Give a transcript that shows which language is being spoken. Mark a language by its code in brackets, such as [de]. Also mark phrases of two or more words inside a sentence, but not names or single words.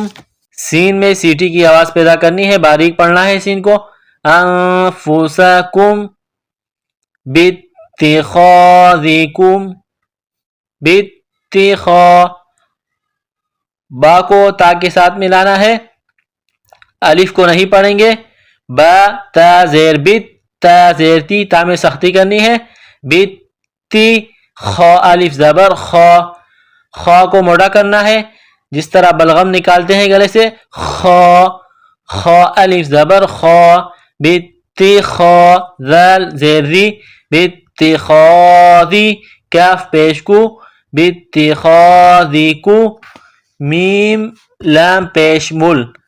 [ur] سین میں سیٹی کی آواز پیدا کرنی ہے, باریک پڑھنا ہے سین کو. [ar] انفسکم باتخاذکم, [ur] باتخا, با کو تا کے ساتھ ملانا ہے، الف کو نہیں پڑھیں گے، با تا زیر بت، تا زیر تی، تا میں سختی کرنی ہے، بت تی، خا الف زبر خا، خا کو موڑا کرنا ہے، جس طرح بلغم نکالتے ہیں گلے سے، خا، خا الف زبر خا، بتی خا، ذال زیر ری، بتی خاذی، کاف پیش کو، بتی خاذی کو، میم لام پیش مل،